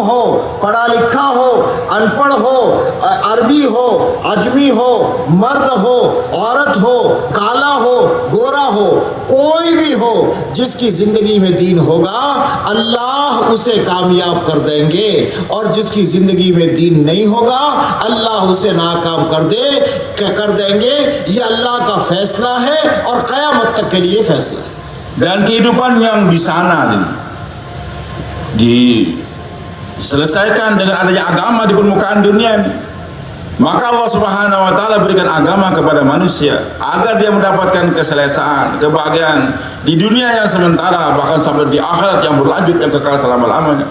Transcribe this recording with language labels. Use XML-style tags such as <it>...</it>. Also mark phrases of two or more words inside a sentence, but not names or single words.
<ur>ہو, پڑھا لکھا ہو, ان پڑھ ہو, عربی ہو, عجمی ہو, مرد ہو, عورت ہو, کالا ہو, گورا ہو, کوئی بھی ہو, جس کی زندگی میں دین ہوگا اللہ اسے کامیاب کر دیں گے, اور جس کی زندگی میں دین نہیں ہوگا اللہ اسے ناکام کر دیں گے. یہ اللہ کا فیصلہ ہے اور قیامت تک کے لیے فیصلہ ہے.</ur> <ms>Dan kehidupan yang di sana diselesaikan dengan adanya agama di permukaan dunia ini. Maka</ms> <ar>الله سبحانه وتعالى</ar> <ms>berikan agama kepada manusia agar dia mendapatkan keselesaan, kebahagiaan di dunia yang sementara, bahkan sampai di akhirat yang berlanjut yang kekal selama-lamanya.</ms>